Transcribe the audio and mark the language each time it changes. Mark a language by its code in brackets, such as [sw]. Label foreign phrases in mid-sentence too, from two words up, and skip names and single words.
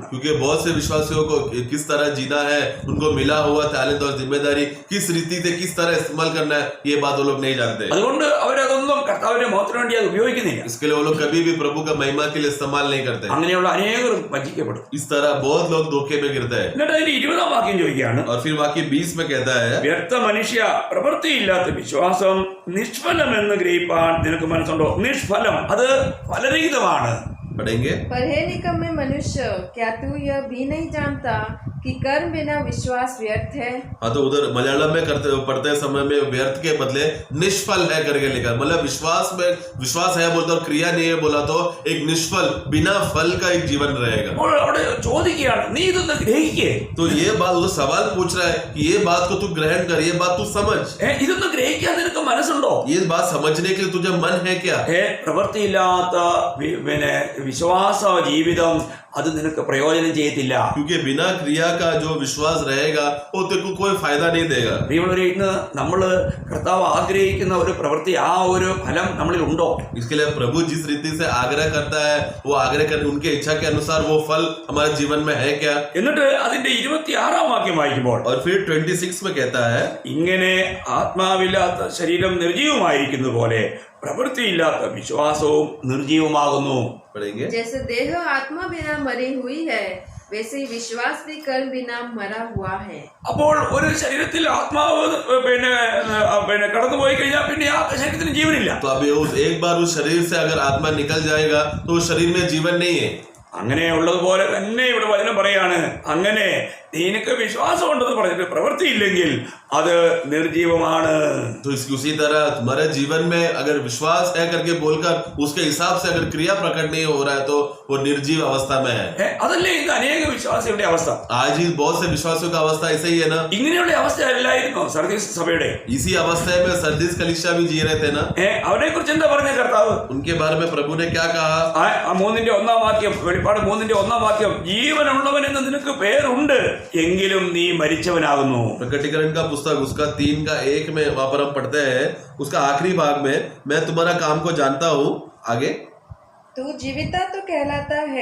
[hi] क्योंकि बहुत से विश्वासियों को किस तरह जीना है, उनको मिला हुआ टैलेंट और जिम्मेदारी किस रीति से किस तरह इस्तेमाल करना है, ये बात वो लोग नहीं जानते। [ml] അതുകൊണ്ട് അവരതൊന്നും കർത്താവിന്റെ മുഖത്തിന് വേണ്ടി അത് ഉപയോഗിക്കുന്നില്ല. [hi] इसके लिए वो लोग कभी भी प्रभु का महिमा के लिए इस्तेमाल नहीं करते। [ml] അങ്ങനെയുള്ള അനേകരും വഞ്ചിക്കപ്പെടും. [hi] इस तरह बहुत लोग धोखे में गिरते हैं। [ml] എന്നിട്ട് അതിന്റെ 20ാം വാക്യം ചോദിക്കുകയാണ്, [hi] और फिर वाक्य 20 में कहता है, [ml] വ്യർത്ഥ മനുഷ്യ, പ്രവൃത്തിയില്ലാത്ത വിശ്വാസം നിഷ്ഫലമെന്ന് ഗ്രഹിപ്പാൻ നിനക്ക് മനസ്സുണ്ടോ? നിഷ്ഫലം, അത് ഫലരഹിതമാണ്. [hi] पढ़ेंगे। पर हे निकम्मे मनुष्य, क्या तू यह भी नहीं जानता कि कर्म बिना विश्वास व्यर्थ है? हाँ, तो उधर मलयालम में पढ़ते समय में व्यर्थ के बदले निष्फल है करके लिखा, मतलब विश्वास में विश्वास है बोलता और क्रिया नहीं है बोला तो एक निष्फल बिना फल का एक जीवन रहेगा। [ml] അപ്പോൾ അവിടെ ചോദിക്കുകയാണ്, നീ ഇതൊന്ന് ഗ്രഹിക്കേ. [hi] तो ये बात वो सवाल पूछ रहा है कि ये बात को तू ग्रहण कर, ये बात तू समझ, [ml] ഇതൊന്ന് ഗ്രഹിക്കാൻ നിനക്ക് മനസ്സുണ്ടോ? [hi] ये बात समझने के लिए तुझे मन है क्या? [ml] പ്രവൃത്തിയില്ലാത്ത വിശ്വാസ ജീവിതം അത് നിനക്ക് പ്രയോജനം ചെയ്യത്തില്ല. [hi] क्योंकि बिना क्रिया का जो विश्वास रहेगा वो तेरे को कोई फायदा नहीं देगा। [ml] ഇന്ന് നമ്മൾ കർത്താവ് ആഗ്രഹിക്കുന്ന ഒരു പ്രവൃത്തി, ആ ഒരു ഫലം നമ്മളിൽ ഉണ്ടോ? [hi] इसके लिए प्रभु जिस रीति से आग्रह करता है वो आग्रह कर उनके इच्छा के अनुसार वो फल हमारे जीवन में है क्या? [ml] എന്നിട്ട് അതിന്റെ 26ാം വാക്യം വായിക്കുമ്പോൾ, [hi] और फिर 26 में कहता है, [ml] ഇങ്ങനെ ആത്മാവില്ലാത്ത ശരീരം നിർജീവമായിരിക്കുന്ന പോലെ പ്രവൃത്തിയില്ലാത്ത വിശ്വാസവും നിർജീവമാകുന്നു. [hi] जैसे देह आत्मा बिना मरी हुई है वैसे ही विश्वास भी कर्म बिना मरा हुआ है। [ml] അപ്പോൾ ഒരു ശരീരത്തിൽ ആത്മാവ് കടന്നുപോയി കഴിഞ്ഞാൽ പിന്നെ ആ ശരീരത്തിന് ജീവനില്ല. [hi] तो अब एक बार उस शरीर से अगर आत्मा निकल जाएगा तो उस शरीर में जीवन नहीं है। [ml] അങ്ങനെ ഉള്ളതുപോലെ തന്നെ ഇവിടെ വചനം പറയാണ്, അങ്ങനെ നിനക്ക് വിശ്വാസമുണ്ടെന്ന് പറഞ്ഞിട്ട് പ്രവൃത്തിയില്ലെങ്കിൽ അത് നിർജീവമാണ്. [hi] तो उसी तरह तुम्हारे जीवन में अगर विश्वास है करके बोलकर उसके हिसाब से अगर क्रिया प्रकट नहीं हो रहा है तो वो निर्जीव अवस्था में है. [ml] അതല്ലേ ഇന്ന് അനേക വിശ്വാസികളുടെ അവസ്ഥ. [hi] आज ही बहुत से विश्वासियों का अवस्था ऐसे ही है ना. [ml] ഇങ്ങനെയുള്ള അവസ്ഥ അല്ലായിരുന്നു സർദീസ് സഭയുടെ. [hi] इसी अवस्था में सरदीस कलीसिया भी जी रहे थे ना. [ml] അവരെ കുറിച്ച് എന്താ പറഞ്ഞ കർത്താവ്? [hi] उनके बारे में प्रभु ने क्या कहा? [ml] 3:1 വാക്യം, വെളിപ്പാട് 3:1 വാക്യം, ജീവനുള്ളവൻ എന്ന് നിനക്ക് പേരുണ്ട് എങ്കിലും നീ മരിച്ചവനാകുന്നു. [hi] प्रकटीकरण का पुस्तक उसका 3:1 में वहां पर हम पढ़ते हैं, उसका आखिरी भाग में, मैं तुम्हारा काम को जानता हूँ. आगे, तू जीविता तो कहलाता है